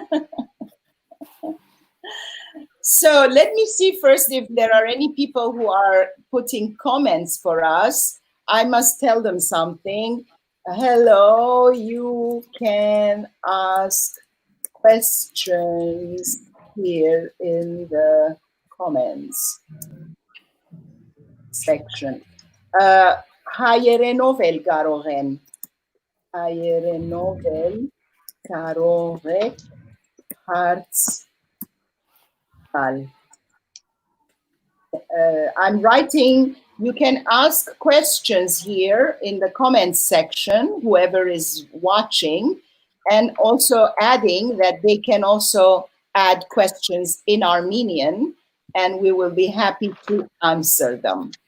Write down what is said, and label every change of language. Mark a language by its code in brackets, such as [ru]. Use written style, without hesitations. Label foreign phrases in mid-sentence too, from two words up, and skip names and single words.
[en] So let me see first if there are any people who are putting comments for us. I must tell them something. Hello, you can ask questions here in the comments section. [hy] Հայերենով էլ կարող են. Հայերենով էլ կարող եք հարց [en] I'm writing, you can ask questions here in the comments section, whoever is watching, and also adding that they can also add questions in Armenian, and we will be happy to answer them.